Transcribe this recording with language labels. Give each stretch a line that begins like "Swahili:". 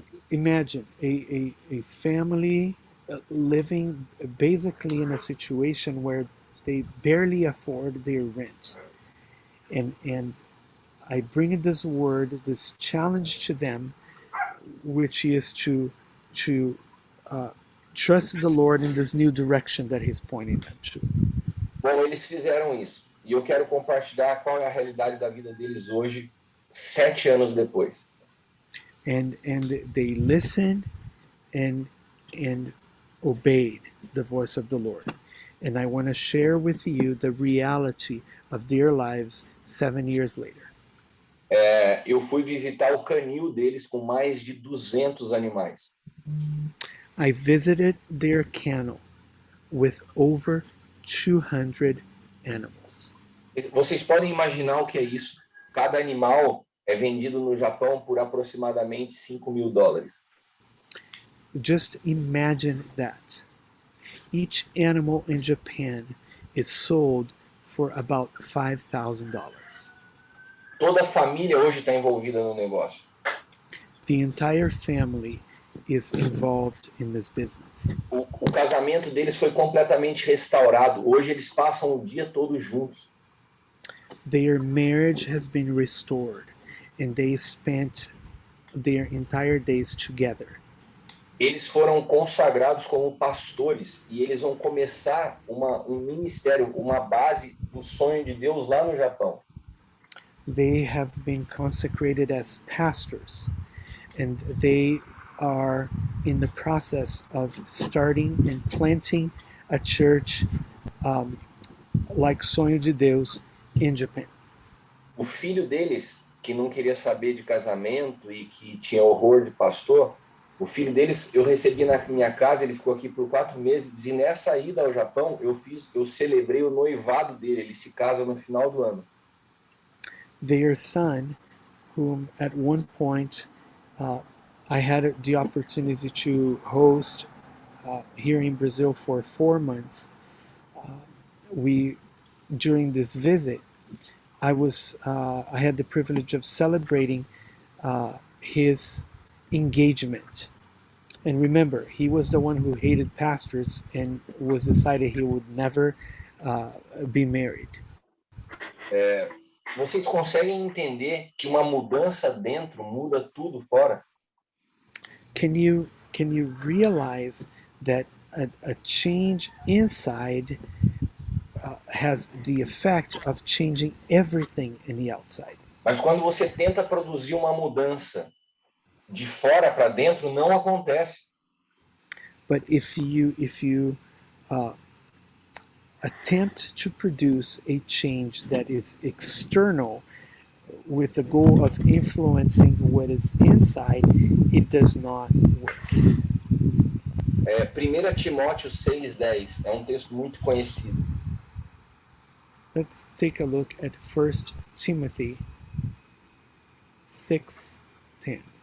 English: Imagine a family living basically in a situation where they barely afford their rent. And I bring this word, this challenge to them, which is to trust the Lord in this new direction that He's pointing them to.
Portuguese: Bom, eles fizeram isso. E eu quero compartilhar qual é a realidade da vida deles hoje, 7 anos depois.
English: And they listened and obeyed the voice of the Lord. And I want to share with you the reality of their lives 7 years later.
Portuguese: Eu fui visitar o canil deles com mais de 200 animais.
English: I visited their kennel with over 200 animals.
Portuguese: Vocês podem imaginar o que é isso? Cada animal é vendido no Japão por aproximadamente $5.000.
English: Just imagine that. Each animal in Japan is sold for about $5,000.
Portuguese: Toda a família hoje está envolvida no negócio.
English: The entire family is involved in this business.
Portuguese: O casamento deles foi completamente restaurado. Hoje eles passam o dia todo juntos.
English: Their marriage has been restored and they spent their entire days together.
Portuguese: Eles foram consagrados como pastores e eles vão começar um ministério, uma base do sonho de Deus lá no Japão.
English: They have been consecrated as pastors and they are in the process of starting and planting a church like Sonho de Deus in Japan.
Portuguese: O filho deles, que não queria saber de casamento e que tinha horror de pastor, o filho deles eu recebi na minha casa, ele ficou aqui por 4 meses e nessa ida ao Japão eu celebrei o noivado dele, ele se casa no final do ano.
English: Their son, whom at one point I had the opportunity to host here in Brazil for 4 months. During this visit, I had the privilege of celebrating his engagement. And remember, he was the one who hated pastors and was decided he would never be married.
Portuguese: Vocês conseguem entender que uma mudança dentro muda tudo fora?
English: can you realize that a change inside has the effect of changing everything in the outside?
Portuguese: Mas quando você tenta produzir uma mudança de fora para dentro, não acontece.
English: But if you attempt to produce a change that is external with the goal of influencing what is inside, it does not work.
Portuguese: 1 Timóteo 6,10 é um texto muito conhecido.
English: Let's take a look at 1 Timothy 6:10.